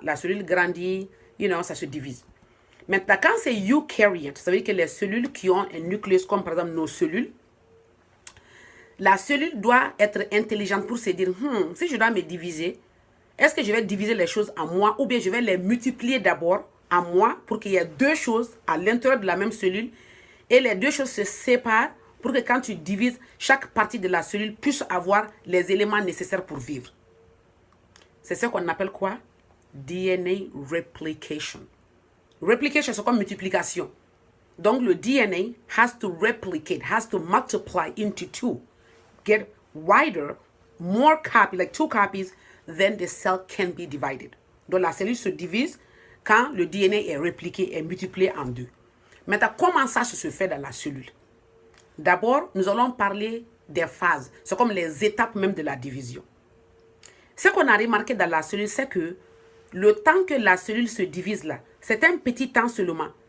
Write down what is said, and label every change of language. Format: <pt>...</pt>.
<fr>La cellule grandit, ça se divise. Maintenant, quand c'est eukaryote, ça veut dire que les cellules qui ont un nucléus, comme par exemple nos cellules, la cellule doit être intelligente pour se dire, si je dois me diviser, est-ce que je vais diviser les choses en moi ou bien je vais les multiplier d'abord en moi pour qu'il y ait deux choses à l'intérieur de la même cellule et les deux choses se séparent pour que quand tu divises, chaque partie de la cellule puisse avoir les éléments nécessaires pour vivre. C'est ce qu'on appelle quoi?</fr> <en>DNA replication.</en> <fr>Replication, c'est comme multiplication. Donc, le</fr> <en>DNA has to replicate, has to multiply into two, get wider, more copies, like 2 copies, then the cell can be divided.</en> <fr>Donc, la cellule se divise quand le DNA est répliqué et multiplié en deux. Maintenant, comment ça se fait dans la cellule? D'abord, nous allons parler des phases. C'est comme les étapes même de la division. Ce qu'on a remarqué dans la cellule, c'est que le temps que la cellule se divise là, c'est un petit temps seulement.</fr>